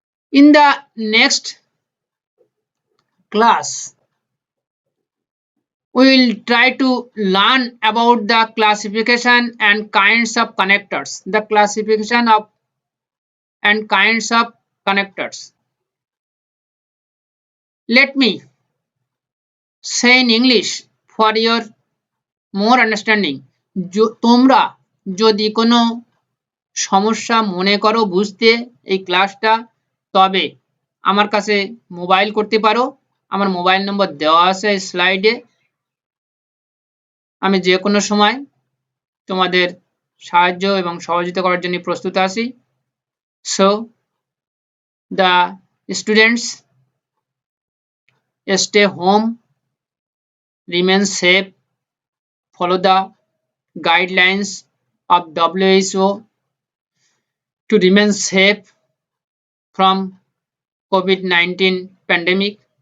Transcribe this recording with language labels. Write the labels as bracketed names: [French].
[English] In the next class, we will try to learn about the classification and kinds of connectors. The classification of and kinds of connectors. Let me say in English for your more understanding. [Bangla] তোমরা যদি কোনো সমস্যা মনে করো বুঝতে এই ক্লাসটা, তবে আমার কাছে মোবাইল করতে পারো। আমার মোবাইল নম্বর দেওয়া আছে স্লাইডে। আমি যে কোনো সময় তোমাদের সাহায্য এবং সহযোগিতা করার জন্য প্রস্তুত আছি। [English] So the students, stay home, remain safe, follow the guidelines of WHO to remain safe from COVID-19 pandemic.